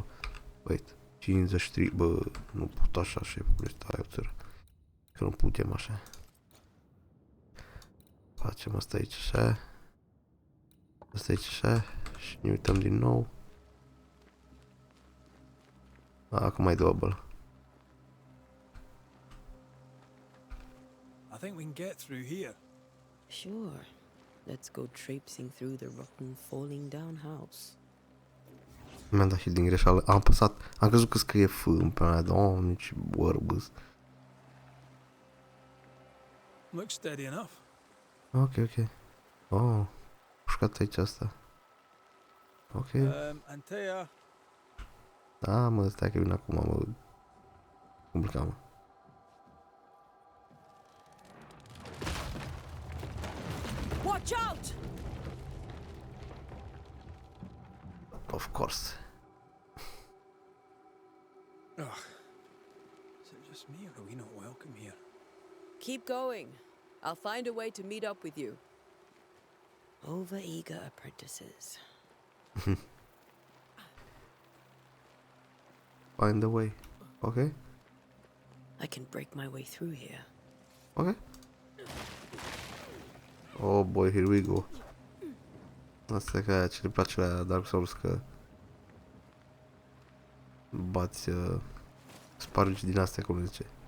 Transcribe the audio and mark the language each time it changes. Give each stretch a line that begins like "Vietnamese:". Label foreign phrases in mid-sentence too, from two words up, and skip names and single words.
Romanian: Wait, 53, bă, nu pot așa, șefule, stai o țără. Că nu putem așa. Facem asta aici așa. Asta aici așa. Și ne uităm din nou. Acum e double.
English: I think we can get through here. Sure. Let's go traipsing through the rotten, falling down house.
Romanian: Mi-am dat și din greșeală. Am apăsat. Am crezut că scrie F în pe aia. Doamne, ce bărbăs.
English: Looks steady enough.
Romanian: Ok, ok. Oh, pușcat aici asta. Ok. Antea. Da, mă, stai că vin acum, mă. Complicat, mă.
English: Watch out! Of course. Ugh. me or are we not welcome here? Keep going. I'll find a way to meet up with you. Overeager apprentices. Find a way. Okay? I can break my way through here. Okay. Oh boy, here we go.
Romanian: Asta e ca aia ce le place la Dark Souls, că bați spargi din astea, cum zice.